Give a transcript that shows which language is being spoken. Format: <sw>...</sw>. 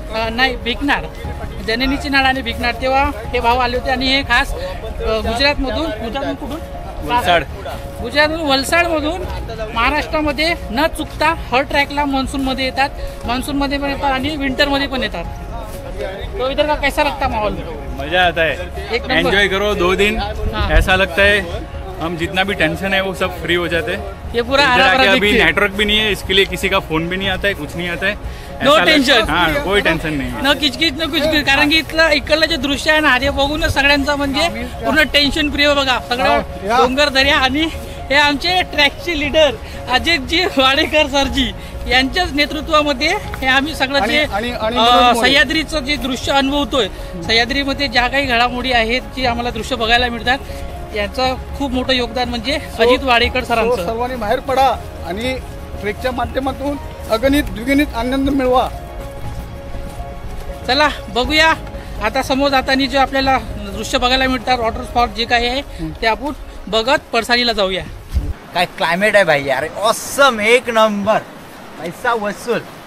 <mr>नाही, भिकनाड, जननीची नाड आणि भिकनाड, तेव्हा हे भाऊ आले होते आणि हे खास गुजरातमधून कुठून गुजरातमधून वलसाडमधून महाराष्ट्रामध्ये न चुकता हर ट्रॅकला मान्सूनमध्ये येतात। मान्सूनमध्ये पण येतात आणि विंटरमध्ये पण येतात।</mr> <hi>तो इधर का कैसा लगता माहौल? मजा आता है, एंजॉय करो 2 दिन। ऐसा लगता है हम जितना भी टेंशन है वो सब फ्री हो जाते हैं। ये पूरा अभी नेटवर्क भी नहीं है, इसके लिए किसी का फोन भी नहीं आता है, कुछ नहीं आता है।</hi> <en>No tension.</en> <mr>हाँ, कोई टेन्शन नाही,</mr> <hi>न किचकिच न कुछ,</hi> <mr>कारण की इकडलं जे दृश्य आहे ना ते बघून सगळ्यांचा म्हणजे पूर्ण टेन्शन फ्री हो। बघा सगळं डोंगर दर्या आणि हे आमचे ट्रॅकचे लीडर अजयजी वाडेकर सरजी यांच्याच नेतृत्वामध्ये हे आम्ही सगळं जे सह्याद्रीचं जे दृश्य अनुभवतोय, सह्याद्रीमध्ये ज्या काही घडामोडी आहेत जी आम्हाला दृश्य बघायला मिळतात यांचं खूप मोठं योगदान म्हणजे अजित वाडेकर सरांचं। सर्वांनी बाहेर पडा आणि ट्रेकच्या माध्यमातून अगणित द्विगुणित आनंद मिळवा। चला बघूया आता समोर जाताना जे आपल्याला दृश्य बघायला मिळतात वॉटरफॉल जे काही आहे ते आपण बघत पडसालीला जाऊया।</mr> <hi>काय क्लाइमेट है भाई यार, ऑसम, एक नंबर, पैसा वसूल।</hi>